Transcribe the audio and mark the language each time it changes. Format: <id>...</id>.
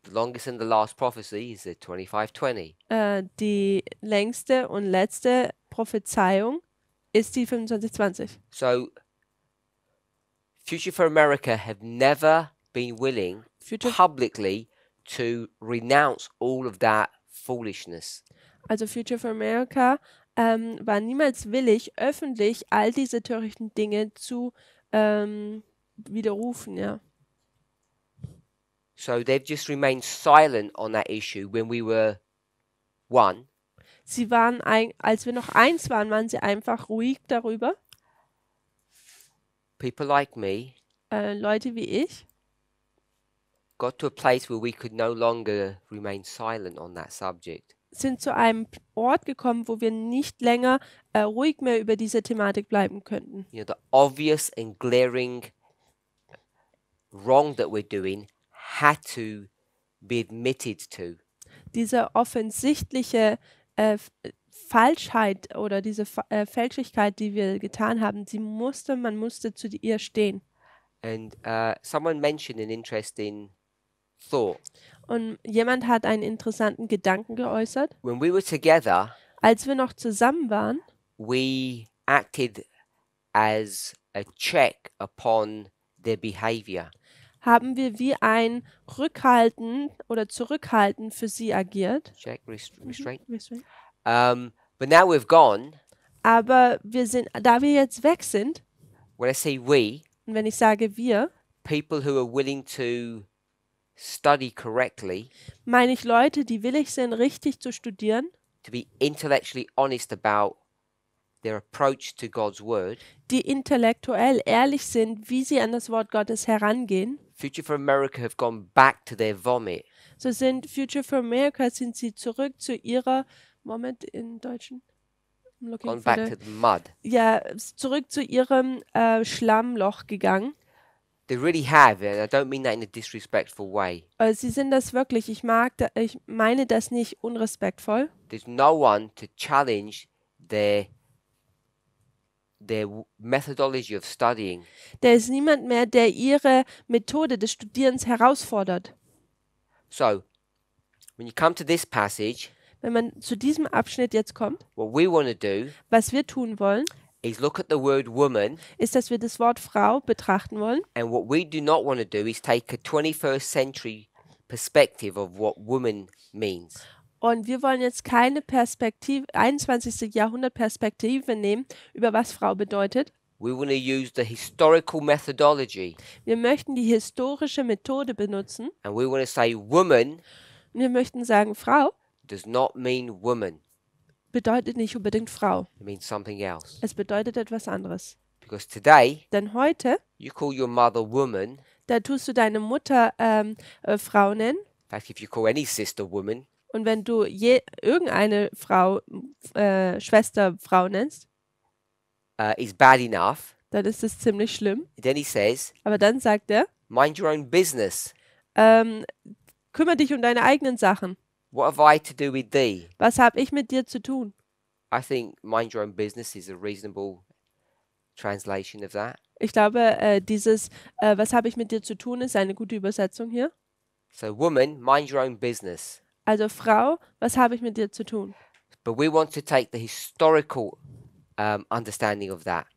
<en>The longest and the last prophecy is the 2520.</en> <de>Die längste und letzte Prophezeiung ist die 2520.</de> <en>So, Future for America have never been willing publicly to renounce all of that foolishness.</en> <de>Also Future for America war niemals willig, öffentlich all diese törichten Dinge zu widerrufen, ja.</de> <en>So they've just remained silent on that issue when we were one.</en> <de>Sie waren, als wir noch eins waren, waren sie einfach ruhig darüber.</de> <en>People like me</en> <de>Leute wie ich</de> <en>got to a place where we could no longer remain silent on that subject.</en> <de>sind zu einem Ort gekommen, wo wir nicht länger ruhig mehr über diese Thematik bleiben könnten.</de> <en>You know, the obvious and glaring wrong that we're doing had to be admitted to.</en> <de>Diese offensichtliche Falschheit oder diese Fälschlichkeit, die wir getan haben, man musste zu ihr stehen.</de> <en>And someone mentioned an interesting thought.</en> <de>Und jemand hat einen interessanten Gedanken geäußert.</de> <en>When we were together,</en> <de>Als wir noch zusammen waren,</de> <en>we acted as a check upon their behavior.</en> <de>haben wir wie ein Rückhalten oder Zurückhalten für sie agiert.</de> <en>Check, restraint. Restraint. But now we've gone.</en> <de>Aber da wir jetzt weg sind,</de> <en>When I say we,</en> <de>und wenn ich sage wir,</de> <en>people who are willing to study correctly,</en> <de>meine ich Leute, die willig sind, richtig zu studieren,</de> <en>to be intellectually honest about their approach to God's word.</en> <de>die intellektuell ehrlich sind, wie sie an das Wort Gottes herangehen.</de> <en>Future for America have gone back to their vomit.</en> <de>So sind Future for America, sind sie zurück zu ihrer, Moment in Deutschen,</de> <en>I'm looking Gone for back the- to the mud.</en> <de>ja, zurück zu ihrem Schlammloch gegangen.</de> <en>They really have, and I don't mean that in a disrespectful way.</en> <de>Sie sind das wirklich, ich meine das nicht unrespektvoll.</de> <en>There's no one to challenge their methodology of studying.</en> <de>Da ist niemand mehr, der ihre Methode des Studierens herausfordert.</de> <en>So, when you come to this passage,</en> <de>Wenn man zu diesem Abschnitt jetzt kommt,</de> <en>what we want to do</en> <de>was wir tun wollen,</de> <en>is look at the word woman,</en> <de>ist, dass wir das Wort Frau betrachten wollen.</de> <en>and what we do not want to do is take a 21st century perspective of what woman means.</en> <de>Und wir wollen jetzt keine 21. Jahrhundert Perspektive nehmen, über was Frau bedeutet.</de> <en>We want to use the historical methodology,</en> <de>Wir möchten die historische Methode benutzen.</de> <en>and we want to say woman</en> <de>Und wir möchten sagen, Frau</de> <en>does not mean woman.</en> <de>bedeutet nicht unbedingt Frau.</de> <en>It means something else.</en> <de>Es bedeutet etwas anderes.</de> <en>Because today,</en> <de>Denn heute,</de> <en>you call your mother woman.</en> <de>da tust du deine Mutter Frau nennen.</de> <en>In fact, if you call any sister woman,</en> <de>Und wenn du irgendeine Frau, Schwester Frau nennst,</de> <en>is bad enough.</en> <de>dann ist es ziemlich schlimm.</de> <en>Then he says,</en> <de>Aber dann sagt er,</de> <en>mind your own business.</en> <de>kümmere dich um deine eigenen Sachen.</de> <en>What have I to do with thee?</en> <de>Was habe ich mit dir zu tun?</de> <en>I think mind your own business is a reasonable translation of that.</en> <de>Ich glaube, was habe ich mit dir zu tun, ist eine gute Übersetzung hier.</de> <en>So, woman, mind your own business.</en> <de>Also Frau, was habe ich mit dir zu tun?</de> <en>But we want to take the historical understanding of that.</en>